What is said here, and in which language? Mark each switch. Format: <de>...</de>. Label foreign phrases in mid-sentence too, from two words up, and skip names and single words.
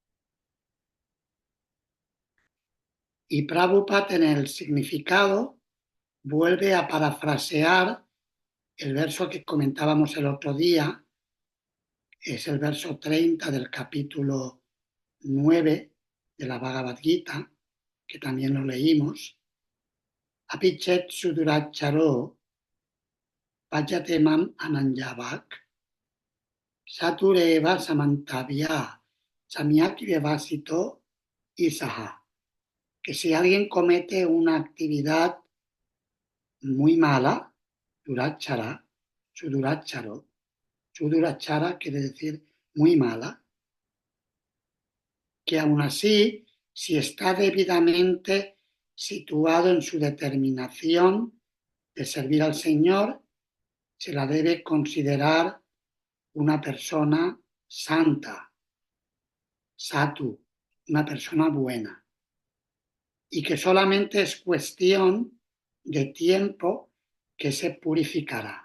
<es>Y Prabhupada en el significado vuelve a parafrasear el verso que comentábamos el otro día, es el verso 30 del capítulo 9 de la Bhagavad Gita, que también lo leímos.</es> <sa>Apichet suduracharo pajatemam ananjavak satureva samantavya samyakyevasito isaha.</sa> <es>Que si alguien comete una actividad muy mala,</es> <sa>durachara, suduracharo, sudurachara</sa> <es>quiere decir muy mala, que aún así, si está debidamente situado en su determinación de servir al Señor, se la debe considerar una persona santa, satu, una persona buena, y que solamente es cuestión de tiempo que se purificará.</es>